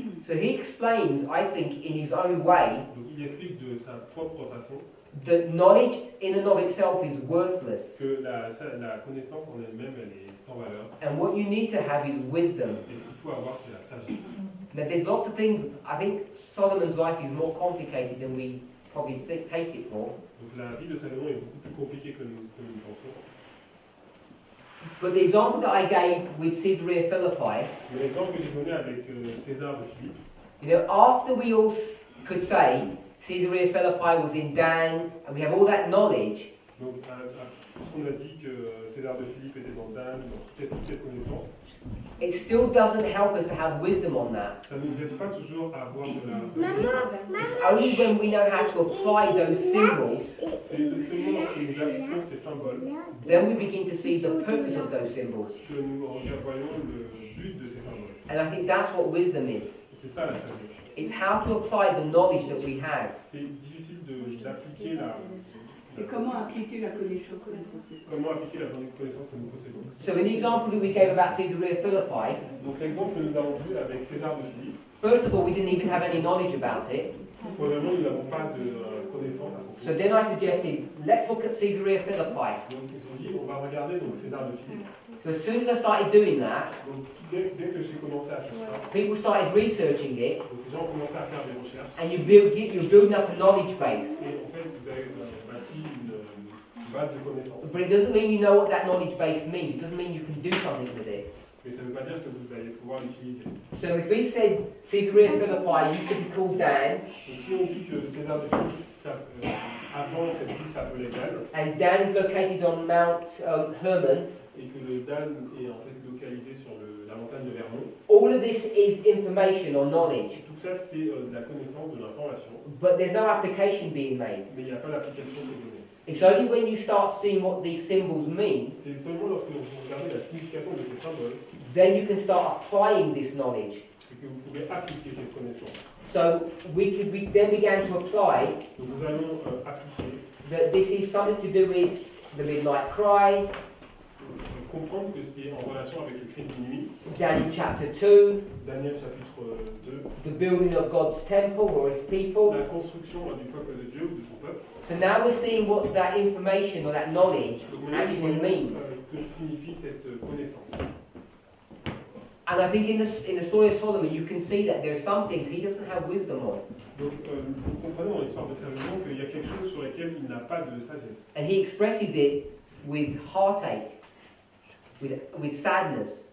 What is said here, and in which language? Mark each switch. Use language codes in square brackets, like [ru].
[en] So he explains, I think, in his own way, [fr] Donc il explique de sa propre façon [en] that knowledge in and of itself is worthless. [fr] que la connaissance en elle-même, elle est sans valeur. [en] And what you need to have is wisdom. [fr] Et ce qu'il faut avoir, c'est la sagesse. [en] Now, there's lots of things. I think Solomon's life is more complicated than we probably take it for. [fr] Donc la vie de Salomon est beaucoup plus compliquée que nous pensons. [en] But the example that I gave with Caesarea Philippi, [fr] Mais l'exemple que j'ai donné avec César de Philippe, [en] you know, after we all could say Caesarea Philippi was in Dan, and we have all that knowledge, [fr] donc puisqu'on a dit que César de Philippe était dans Dan, dans toute cette connaissance, [en] it still doesn't help us to have wisdom on that. [fr] ça ne nous aide pas toujours à avoir de la [en] It's only when we know how to apply those symbols, [fr] C'est seulement lorsque nous appliquons ces symboles [en] then we begin to see the purpose of those symbols. [fr] que nous voyons le but de ces symboles. [en] And I think that's what wisdom is. [fr] Et c'est ça la sagesse. [en] It's how to apply the knowledge that we have. [fr] C'est difficile d'appliquer Et comment appliquer la connaissance que nous possédons? comment appliquer la connaissance que nous possédons. [en] So in the example that we gave about Caesarea Philippi, [fr] Donc l'exemple que nous avons vu avec César de Philippe, [en] first of all, we didn't even have any knowledge about it. [fr] probablement nous n'avons pas de connaissance à propos. [en] So then I suggested, let's look at Caesarea Philippi. [fr] Donc ils ont dit, on va regarder donc César de Philippe. [en] So as soon as I started doing that, [fr] Donc dès que j'ai commencé à faire ça, [en] people started researching it, [fr] donc les gens ont commencé à faire des recherches. [en] and you're building up a knowledge base. [fr] Et en fait, vous avez bâti une base de connaissances. [en] But it doesn't mean you know what that knowledge base means. It doesn't mean you can do something with it. [fr] Mais ça ne veut pas dire que vous allez pouvoir l'utiliser. [en] So if we said Caesarea Philippi used to be called Dan, [fr] Donc si on dit que César de Philippe, avant cette ville s'appelait Dan, [en] and Dan is located on Mount Hermon, [fr] et que le Dan est en fait localisé sur la montagne de Vermont, [en] all of this is information or knowledge, [fr] tout ça c'est de la connaissance, de l'information, [en] but there's no application being made. [fr] mais il n'y a pas d'application de données. [en] It's only when you start seeing what these symbols mean, [fr] C'est seulement lorsque vous regardez la signification de ces symboles [en] then you can start applying this knowledge. [fr] que vous pouvez appliquer cette connaissance. [en] So we then began to apply [fr] Donc nous allons appliquer, [en] that this is something to do with the midnight cry, [fr] comprendre que c'est en relation avec le cri de minuit, [en] Daniel chapter 2, [fr] Daniel chapitre 2, [en] the building of God's temple or his people. [fr] la construction du peuple de Dieu ou de son peuple. [en] So now we're seeing what that information or that knowledge [fr] Donc maintenant, nous [en] actually [fr] voyons [en] means. [fr] ce que signifie cette connaissance. [en] And I think in the story of Solomon, you can see that there are some things he doesn't have wisdom on. [fr] Donc nous comprenons dans l'histoire de Salomon qu'il y a quelque chose sur lequel il n'a pas de sagesse. [en] And he expresses it with heartache, with sadness.